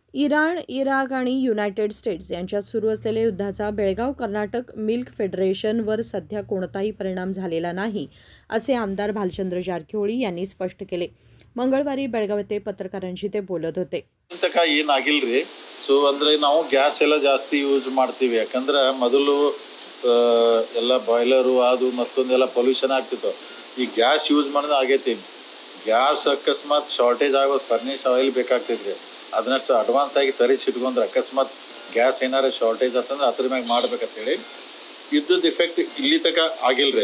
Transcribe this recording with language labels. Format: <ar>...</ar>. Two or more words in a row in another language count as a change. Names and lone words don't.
<mr>इराण, इराक आणि युनायटेड स्टेट्स यांच्यात सुरू असलेल्या युद्धाचा बेळगाव कर्नाटक मिल्क फेडरेशनवर सध्या कोणताही परिणाम झालेला नाही, असे आमदार भालचंद्र जारಕಿಹೊಳಿ यांनी स्पष्ट केले. मंगळवारी बेळगाव येथे पत्रकारांशी ते बोलत होते.</mr> <kn>ತನಕ ಏನಾಗಿಲ್ರಿ. ಸೊ ಅಂದ್ರೆ ನಾವು ಗ್ಯಾಸ್ ಎಲ್ಲ ಜಾಸ್ತಿ ಯೂಸ್ ಮಾಡ್ತೀವಿ. ಯಾಕಂದ್ರೆ ಮೊದಲು ಎಲ್ಲ ಬಾಯ್ಲರು ಅದು ಮತ್ತೊಂದೆಲ್ಲ ಪೊಲ್ಯೂಷನ್ ಆಗ್ತಿತ್ತು. ಈ ಗ್ಯಾಸ್ ಯೂಸ್ ಮಾಡೋದು ಆಗೈತಿ. ಗ್ಯಾಸ್ ಅಕಸ್ಮಾತ್ ಶಾರ್ಟೇಜ್ ಆಗೋದು</kn> <en>furnace oil</en> <kn>ಬೇಕಾಗ್ತೈತ್ರಿ. ಅದನ್ನಷ್ಟು ಅಡ್ವಾನ್ಸ್ ಆಗಿ ತರಿಸಿ ಇಟ್ಕೊಂಡ್ರೆ ಅಕಸ್ಮಾತ್ ಗ್ಯಾಸ್ ಏನಾರು ಶಾರ್ಟೇಜ್ ಆತಂದ್ರೆ ಅದ್ರ ಮ್ಯಾಗ ಮಾಡ್ಬೇಕಂತೇಳಿ ಯುದ್ಧದ ಇಫೆಕ್ಟ್ ಇಲ್ಲಿ ತನಕ ಆಗಿಲ್ರಿ.</kn>